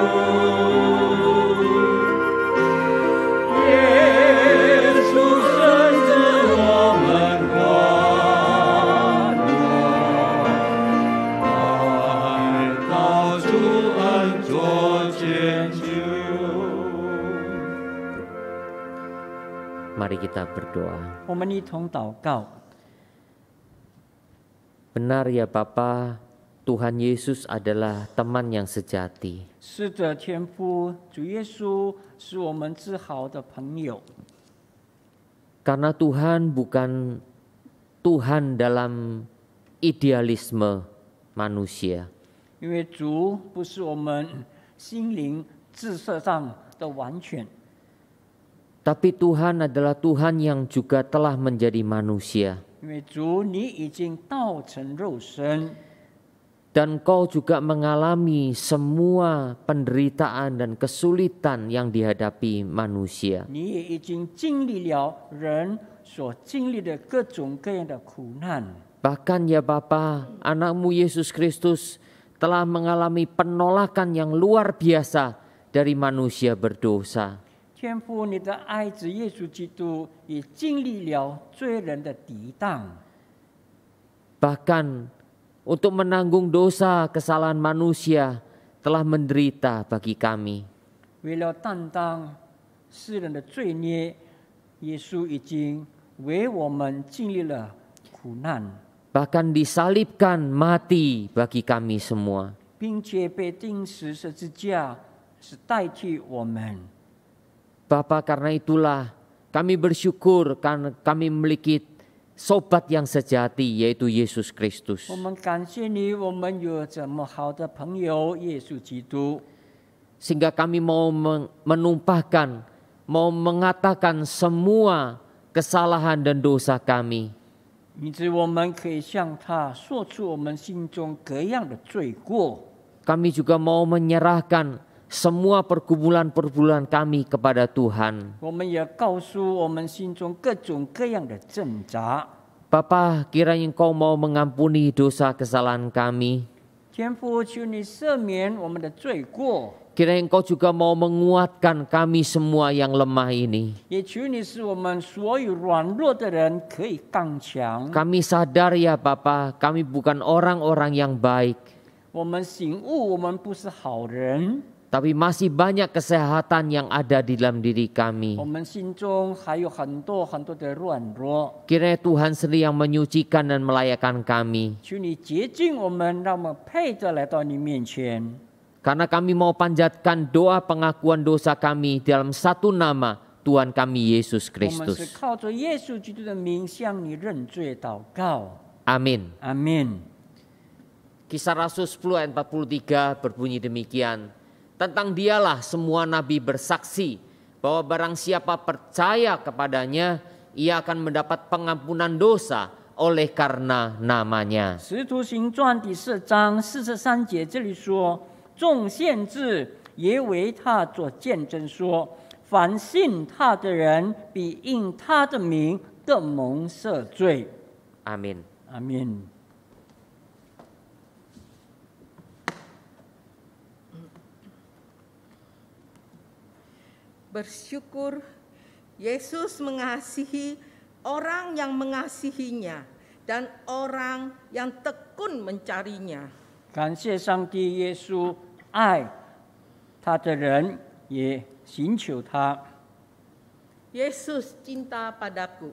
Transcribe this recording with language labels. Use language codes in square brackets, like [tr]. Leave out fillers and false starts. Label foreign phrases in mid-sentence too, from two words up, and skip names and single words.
[zh] 耶稣深知我们软弱。来到主恩座前求。 [id] Mari kita berdoa. [zh] 我们一同祷告。 [id] Benar ya Bapa, Tuhan Yesus adalah teman yang sejati. [zh] 是的，天父，主耶稣是我们至好的朋友。 [id] Karena Tuhan bukan Tuhan dalam idealisme manusia. [zh] 因为主不是我们心灵志色上的完全， [id] Tapi Tuhan adalah Tuhan yang juga telah menjadi manusia. [zh] 因为主你已经道成肉身， [id] Dan Kau juga mengalami semua penderitaan dan kesulitan yang dihadapi manusia. [zh] 你也已经经历了人所经历的各种各样的苦难。 [id] Bahkan ya Bapa, anak-Mu Yesus Kristus telah mengalami penolakan yang luar biasa dari manusia berdosa. [zh] 天父，你的爱子耶稣基督也经历了罪人的抵挡， [id] Bahkan untuk menanggung dosa kesalahan manusia telah menderita bagi kami. [zh] 为了担当世人的罪孽，耶稣已经为我们经历了苦难， [id] Bahkan disalibkan mati bagi kami semua. [zh] 并且被钉死十字架，是代替我们。 [id] Bapa, karena itulah Kami bersyukur karena kami memiliki sobat yang sejati, yaitu Yesus Kristus. [zh] 我们感谢你，我们有这么好的朋友耶稣基督。 [id] Sehingga kami mau menumpahkan, mau mengatakan semua kesalahan dan dosa kami. [zh] 以致我们可以向他说出我们心中各样的罪过。 [id] Kami juga mau menyerahkan semua pergumulan-pergumulan kami kepada Tuhan. [zh] 我们也告诉我们心中各种各样的挣扎。 [id] Bapa, kiranya Engkau mau mengampuni dosa kesalahan kami. [zh] 天父，求你赦免我们的罪过， [id] Kiranya Engkau juga mau menguatkan kami semua yang lemah ini. [zh] 也求你使我们所有软弱的人可以刚强。 [id] Kami sadar ya Bapa, kami bukan orang-orang yang baik. [zh] 我们醒悟，我们不是好人， [id] Tapi masih banyak kesehatan yang ada di dalam diri [zh] 我 [id] kami. [zh] 们心中还有很多很多的软弱。 [id] Kiranya Tuhan sendiri yang menyucikan dan melayakkan kami. [zh] 求你洁净我们，让我们配得来到你面前。 [id] Karena kami mau panjatkan doa pengakuan dosa kami dalam satu nama, Tuhan kami Yesus [zh] 我们是 [id] Kristus. [zh] 靠着耶稣基督的名向你认罪祷告。 [id] Amin. [zh] 阿门。 [id] Kisah Rasul 10 ayat 43 berbunyi demikian. Tentang dialah semua nabi bersaksi bahwa barang siapa percaya kepadanya, ia akan mendapat pengampunan dosa oleh karena namanya. [zh] 使徒行传第4章43节这里说，众先知也为他做见证说，凡信他的人必因他的名得蒙赦罪。 [id] Amin. [zh] 阿门。 [id] Bersyukur Yesus mengasihi orang yang mengasihinya dan orang yang tekun mencarinya. [zh] 感谢上帝，耶稣爱他的人，也寻求他。 [id] Yesus cinta padaku.